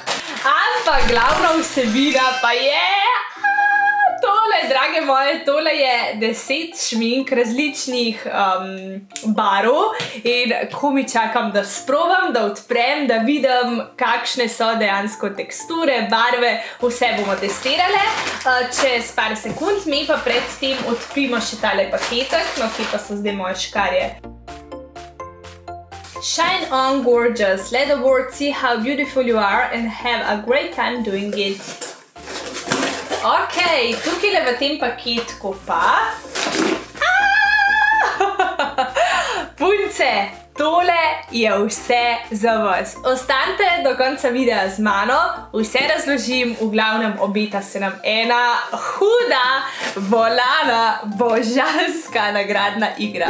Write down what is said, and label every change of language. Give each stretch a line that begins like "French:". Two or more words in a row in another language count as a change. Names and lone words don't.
Slovenian: Ampak glavna vsebina pa je tole, drage moje, tole je 10 šmink različnih barv in ko mi čakam, da sprobam, da odprem, da vidim, kakšne so dejansko teksture, barve, vse bomo testirale. Čez par sekund, mi pa predtem odprimo še tale paketek, no kje pa so zdaj moje škarje.
English: Shine on gorgeous, let the world see how beautiful you are and have a great time doing it.
Slovenian: Ok, tukaj v tem paketku pa punce, tole je vse za vas. Ostanite do konca videa z mano, vse razložim, v glavnem obeta se nam ena huda, bolana, božanska nagradna igra.